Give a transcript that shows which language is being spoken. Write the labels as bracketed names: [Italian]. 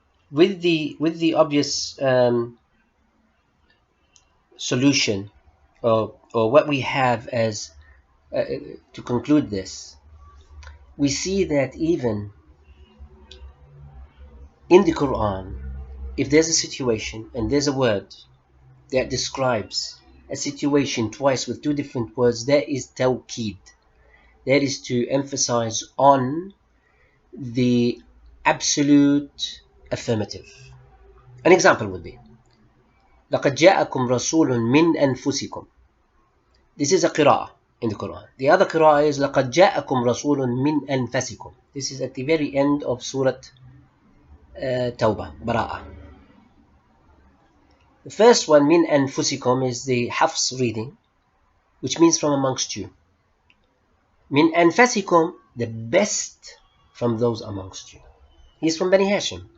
[English] With the obvious solution, or what we have as to conclude this, we see that even in the Quran, if there's a situation and there's a word that describes a situation twice with two different words, that is tawqid. That is to emphasize on the absolute affirmative. [Arabic] An example would be لَقَدْ جَاءَكُمْ رَسُولٌ مِّنْ أَنفُسِكُمْ. [English] This is a qira'ah in the Quran. [Arabic] The other qira'ah is لَقَدْ جَاءَكُمْ رَسُولٌ مِّنْ أَنفَسِكُمْ. [English] This is at the very end of Surah Tawbah, Bara'ah. The first one, min anfusikum, is the Hafs reading, which means from amongst you. Min anfasikum, the best from those amongst you. He's from Bani Hashim.